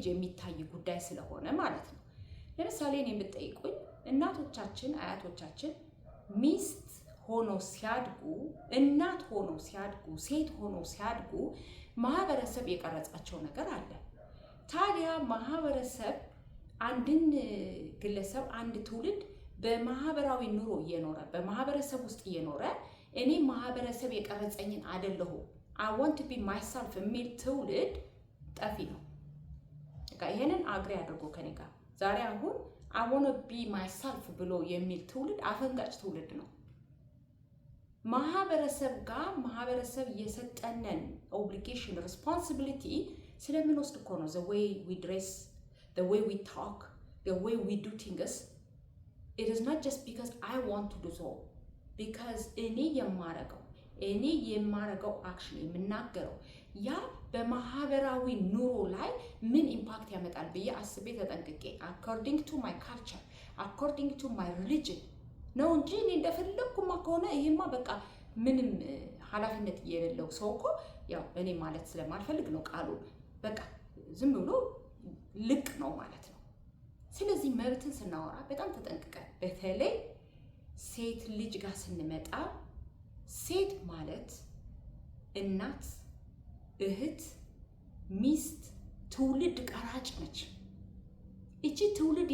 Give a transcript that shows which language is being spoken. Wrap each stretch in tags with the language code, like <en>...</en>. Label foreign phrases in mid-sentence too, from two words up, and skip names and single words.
<am>የሚታይ ጉዳይ ስለሆነ ማለት ነው። ለምሳሌ እኔ የምጠይቁኝ እናቶቻችን አያቶቻችን ሚስት ሆኖ ሲያድጉ፣ እናት ሆኖ ሲያድጉ፣ ሴት ሆኖ ሲያድጉ ማህበረሰብ የቀረጻቸው ነገር አለ። ታዲያ ማህበረሰብ አንድን ግለሰብ አንድ ትውልድ በማህበራዊ ኑሮ እየኖረ በማህበረሰብ ውስጥ እየኖረ እኔ ማህበረሰብ የቀረጸኝን አይደለሁ</am> <en>I want to be myself</en> <am>የሚል ትውልድ ጠፊ ነው። ይሄንን አግሪ አድርጎ ከኔ ጋር ዛሬ አሁን</am> <en>I want to be myself</en> <am>ብሎ የሚል ትውልድ አፈንጋጭ ትውልድ ነው። ማህበረሰብ የሰጠነን</am> <en>obligation responsibility</en> <am>ስለምንወስድ እኮ ነው</am> <en>the way we dress, the way we talk, the way we do things. It is not just because I want to do so, because</en> <am>እኔ የማረገው አክሽን የምናገረው ያ በማህበራዊ ኑሮ ላይ ምን ኢምፓክት ያመጣል ብዬ አስቤ ተጠንቅቄ</am> <en>according to my culture, according to my religion ነው</en> <am>እንጂ እኔ እንደፈለግኩማ ከሆነ ይሄማ በቃ ምንም ኃላፊነት የሌለው ሰው እኮ ያው እኔ ማለት ስለማልፈልግ ነው ቃሉን በቃ ዝም ብሎ ልቅ ነው ማለት ነው። ስለዚህ መብትን ስናወራ በጣም ተጠንቅቀን፣ በተለይ ሴት ልጅ ጋር ስንመጣ ሴት ማለት እናት፣ እህት፣ ሚስት፣ ትውልድ ቀራጭ ነች። እቺ ትውልድ</am>